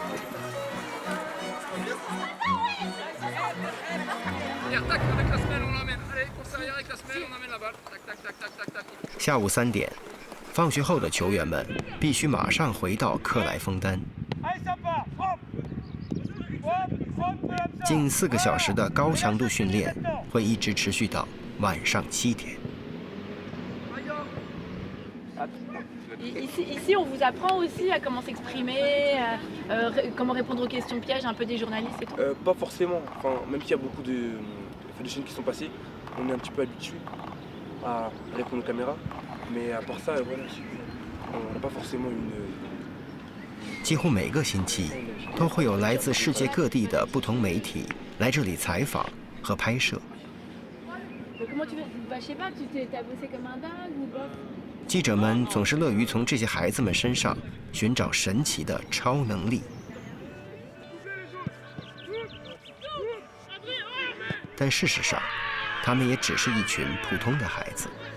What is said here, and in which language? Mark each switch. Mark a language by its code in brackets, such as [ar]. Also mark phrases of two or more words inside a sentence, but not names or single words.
[zh] 下午3点，放学后的球员们必须马上回到克莱枫丹。近4个小时的高强度训练会一直持续到晚上7点。 [fr] Ici, on vous apprend aussi à comment s'exprimer, comment répondre aux questions pièges un peu des journalistes et tout. Pas forcément. Enfin, même s'il y a beaucoup de chaînes qui sont passées, on est un petit peu habitué à répondre aux caméras. Mais à part ça, voilà, on n'a pas forcément une. [zh] 几乎每个星期都会有来自世界各地的不同媒体来这里采访和拍摄。记者们总是乐于从这些孩子们身上寻找神奇的超能力，但事实上，他们也只是一群普通的孩子。